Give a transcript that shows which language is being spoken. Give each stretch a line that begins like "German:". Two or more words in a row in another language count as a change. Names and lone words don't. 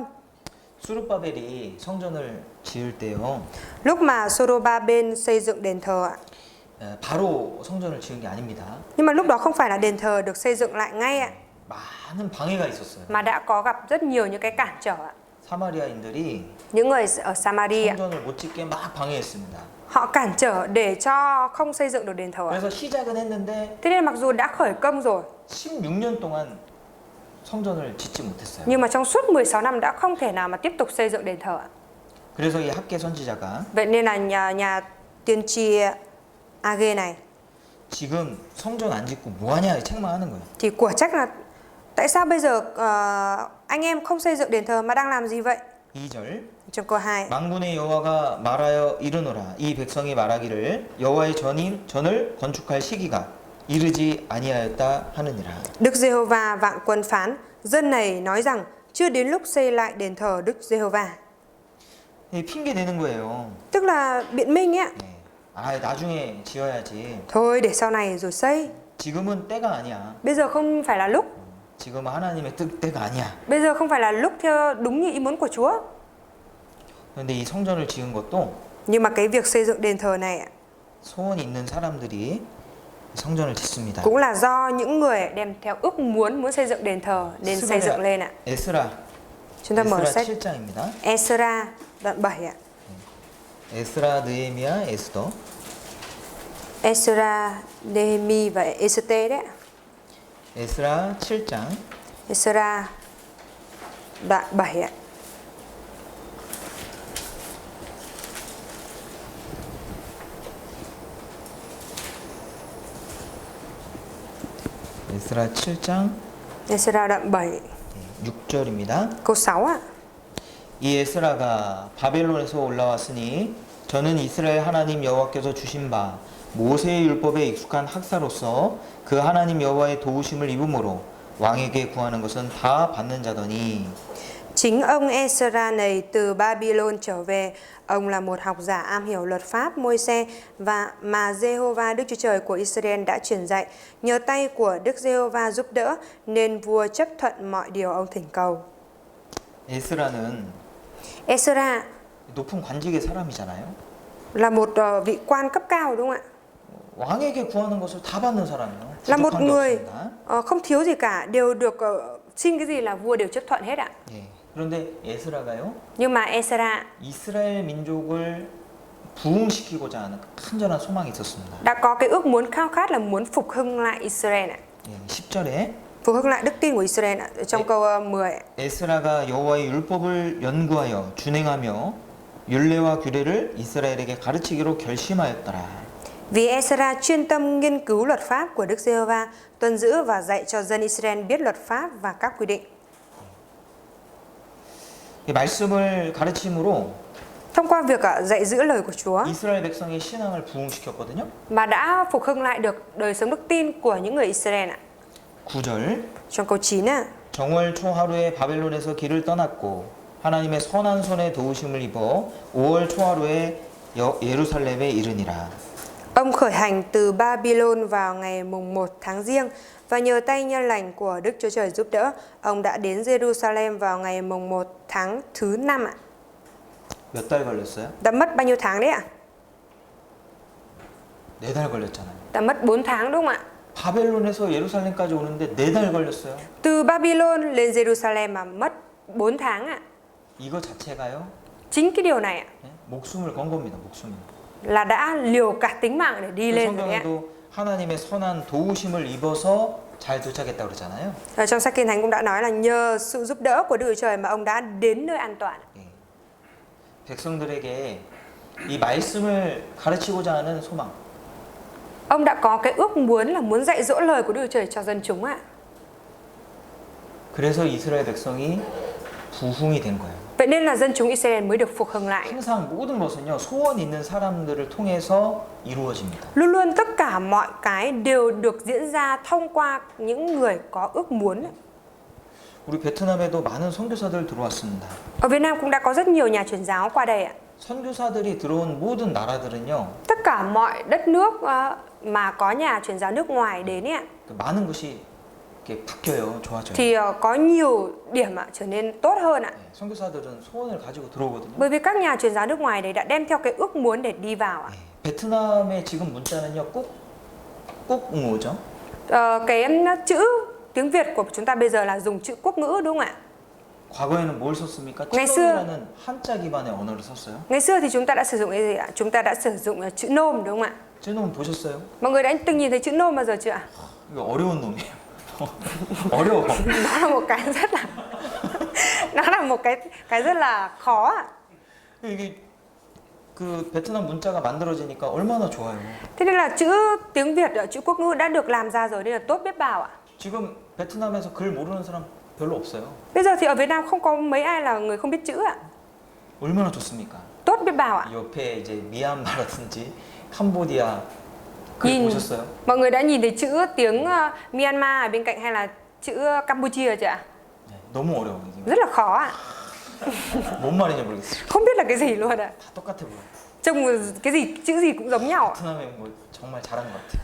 Korean: 수르바벨이 성전을 지을 때요.
Vietnamese: Lúc mà Sorobaben xây dựng đền thờ ạ.
Korean: 바로 성전을 지은 게 아닙니다.
Vietnamese: Nhưng mà lúc đó không phải là đền thờ được xây dựng lại ngay ạ,
Korean: 많은 방해가 있었어요.
Vietnamese: mà đã có gặp rất nhiều những cái cản trở ạ.
Korean: 사마리아인들이
Vietnamese: Những người ở Samaria
Korean: 성전을 못 짓게 막 방해했습니다.
Vietnamese: họ cản trở để cho không xây dựng được đền thờ ạ.
Korean: 그래서 시작은 했는데
Vietnamese: Thế nên mặc dù đã khởi công rồi
Korean: 16년 동안 성전을 짓지 못했어요.
Vietnamese: nhưng mà trong suốt 16 năm đã không thể nào mà tiếp tục xây dựng đền thờ ạ.
Korean: 그래서 이 학계 선지자가
Vietnamese: Vậy nên là nhà tiên tri Age này
Korean: 지금 성전 안 짓고 뭐하냐 책망하는 거예요.
Vietnamese: thì của trách là tại sao bây giờ anh em không xây dựng đền thờ mà đang làm gì vậy?
Korean: 2절
Vietnamese: Trong câu 2
Korean: 만군의 여호와가 말하여 이르노라 이 백성이 말하기를 여호와의 전을 건축할 시기가 이르지 아니하였다 하느니라.
Vietnamese: Đức Giê-hô-va vạn quân phán, dân này nói rằng chưa đến lúc xây lại đền thờ Đức Giê-hô-va.
Korean: 핑계 대는 거예요.
Vietnamese: Tức là biện minh ấy ạ.
Korean: 아 나중에 지어야지.
Vietnamese: Thôi để sau này rồi xây.
Korean: 지금은 때가 아니야.
Vietnamese: Bây giờ không phải là lúc.
Korean: 지금은 하나님의 때가 아니야.
Vietnamese: Bây giờ không phải là lúc theo đúng như ý muốn của Chúa.
Korean: 그런데 이 성전을 지은 것도
Vietnamese: Nhưng mà cái việc xây dựng đền thờ này
Korean: 소원이 있는 사람들이 성전을 짓습니다.
Vietnamese: cũng là do những người đem theo ước muốn xây dựng đền thờ nên xây dựng lên ạ.
Korean: 에스라
Vietnamese: Chúng ta mở
Korean: 에스라
Vietnamese: sách
Korean: 7장입니다.
Vietnamese: Esra đoạn 7 ạ.
Korean: 에스라, 느헤미야, 에스더.
Vietnamese: Esra, Nehemi và Ê-sê-tê đấy ạ.
Korean: 에스라 7장
Vietnamese: Esra đoạn 7 ạ.
Korean: 에스라 7장
Vietnamese: Esra đoạn 7
Korean: 6절입니다.
Vietnamese: câu 6 ạ.
Korean: 이 에스라가 바벨론에서 올라왔으니 저는 이스라엘 하나님 여호와께서 주신 바 모세의 율법에 익숙한 학사로서 그 하나님 여호와의 도우심을 입음으로 왕에게 구하는 것은 다 받는 자더니
Vietnamese: Chính ông Esra này từ Babylon trở về, ông là một học giả am hiểu luật pháp Môi-se và mà Jehovah Đức Chúa Trời của Israel đã truyền dạy. Nhờ tay của Đức Jehovah giúp đỡ nên vua chấp thuận mọi điều ông thỉnh cầu.
Korean: 에스라는
Vietnamese: Esra
Korean: 높은 관직의 사람이잖아요.
Vietnamese: là một vị quan cấp cao đúng không ạ?
Korean: 왕에게 구하는 것을 다 받는 사람이에요.
Vietnamese: Là một
Korean: 부족한 게
Vietnamese: người
Korean: 없습니다.
Vietnamese: không thiếu gì cả, đều được xin cái gì là vua đều chấp thuận hết ạ.
Korean: 예. 그런데 에스라가요.
Vietnamese: Nhưng mà Esra
Korean: 이스라엘 민족을 부흥시키고자 하는 간절한 소망이 있었습니다.
Vietnamese: đã có cái ước muốn khao khát là muốn phục hưng lại Israel ạ.
Korean: 예, 10절에
Vietnamese: Phục hưng lại đức tin của Israel ạ. Trong câu 10 ạ.
Korean: 에스라가 여호와의 율법을 연구하여 준행하며 율례와 규례를 이스라엘에게 가르치기로 결심하였더라.
Vietnamese: Vì Esra chuyên tâm nghiên cứu luật pháp của Đức Giê-hô-va, tuân giữ và dạy cho dân Israel biết luật pháp và các quy định.
Korean: 이 말씀을 가르침으로
Vietnamese: Thông qua việc dạy giữ lời của Chúa
Korean: 이스라엘 백성의 신앙을 부흥시켰거든요.
Vietnamese: mà đã phục hưng lại được đời sống đức tin của những người Israel ạ.
Korean: 9절
Vietnamese: Trong câu 9 ạ.
Korean: 정월 초 하루에 바벨론에서 길을 떠났고 하나님의 선한 손에 도우심을 입어 5월 초 하루에 예루살렘에 이르니라.
Vietnamese: Ông khởi hành từ Babylon vào ngày mùng 1 tháng Giêng và nhờ tay nhân lành của Đức Chúa Trời giúp đỡ, ông đã đến Jerusalem vào ngày mùng 1 tháng thứ 5 ạ.
Korean: 몇 달 걸렸어요?
Vietnamese: Đã mất bao nhiêu tháng đấy ạ?
Korean: 4달 걸렸잖아요.
Vietnamese: Đã mất 4 tháng đúng không ạ?
Korean: 바벨론에서 예루살렘까지 오는데 4달 걸렸어요.
Vietnamese: Từ Babylon lên Jerusalem mà mất 4 tháng ạ.
Korean: 이거 자체가요.
Vietnamese: Chính cái điều này ạ,
Korean: 예? 목숨을 건 겁니다. 목숨을.
Vietnamese: là đã liều cả tính mạng để đi lên rồi đấy ạ.
Korean: 성경에도 하나님의 선한 도우심을 입어서 잘 도착했다 그러잖아요.
Vietnamese: Ở trong sách Kinh Thánh cũng đã nói là nhờ sự giúp đỡ của Đức Chúa Trời mà ông đã đến nơi an toàn.
Korean: 예. 백성들에게 이 말씀을 가르치고자 하는 소망.
Vietnamese: Ông đã có cái ước muốn là muốn dạy dỗ lời của Đức Chúa Trời cho dân chúng ạ.
Korean: 그래서 이스라엘 백성이 부흥이 된 거예요.
Vietnamese: Vậy nên là dân chúng Israel mới được phục hưng lại.
Korean: 항상 모든 것은요 소원 있는 사람들을 통해서 이루어집니다.
Vietnamese: Luôn luôn tất cả mọi cái đều được diễn ra thông qua những người có ước muốn.
Korean: 우리 베트남에도 많은 선교사들 들어왔습니다.
Vietnamese: Ở Việt Nam cũng đã có rất nhiều nhà truyền giáo qua đây ạ.
Korean: 선교사들이 들어온 모든 나라들은요
Vietnamese: Tất cả mọi đất nước mà có nhà truyền giáo nước ngoài đến ạ,
Korean: 많은 것이 이렇게 바뀌어요, 좋아져요.
Vietnamese: thì có nhiều điểm trở nên tốt hơn ạ.
Korean: 네, 선교사들은 소원을 가지고 들어오거든요.
Vietnamese: Bởi vì các nhà truyền giáo nước ngoài đấy đã đem theo cái ước muốn để đi vào ạ.
Korean: 네, 베트남의 지금 문자는요 꼭 뭐죠?
Vietnamese: Cái chữ tiếng Việt của chúng ta bây giờ là dùng chữ quốc ngữ đúng không ạ?
Korean: 과거에는 뭘 썼습니까?
Vietnamese: ngày
Korean: 찌놈이라는 한자 기반의 언어를 썼어요.
Vietnamese: Ngày xưa thì chúng ta đã sử dụng cái gì ạ? Chúng ta đã sử dụng chữ nôm đúng không ạ?
Korean: 찌놈 보셨어요?
Vietnamese: Mọi người đã từng nhìn thấy chữ nôm bao giờ chưa ạ?
Korean: 이거 어려운 놈이에요. 어려워.
Vietnamese: Nó là một cái rất là nó là một cái rất là khó ạ.
Korean: 이게 그 베트남 문자가 만들어지니까 얼마나 좋아요.
Vietnamese: Thế nên là chữ tiếng Việt, chữ quốc ngữ đã được làm ra rồi nên là tốt biết bao ạ.
Korean: 지금 베트남에서 글 모르는 사람 별로 없어요.
Vietnamese: Bây giờ thì ở Việt Nam không có mấy ai là người không biết chữ ạ.
Korean: 얼마나 좋습니까?
Vietnamese: Tốt biết bao ạ.
Korean: 옆에 이제 미얀마라든지 캄보디아 글
Vietnamese: nhìn
Korean: 보셨어요?
Vietnamese: mọi người đã nhìn thấy chữ tiếng Myanmar ở bên cạnh hay là chữ Campuchia chưa ạ?
Korean: 네, 너무 어려워 이게.
Vietnamese: Rất là khó ạ.
Korean: 뭔 말인지 모르겠어요.
Vietnamese: Không biết là cái gì luôn ạ.
Korean: 다 똑같아 보여.
Vietnamese: Trông cái gì chữ gì cũng giống nhau ạ.
Korean: 베트남에 뭐 정말 잘한 것 같아.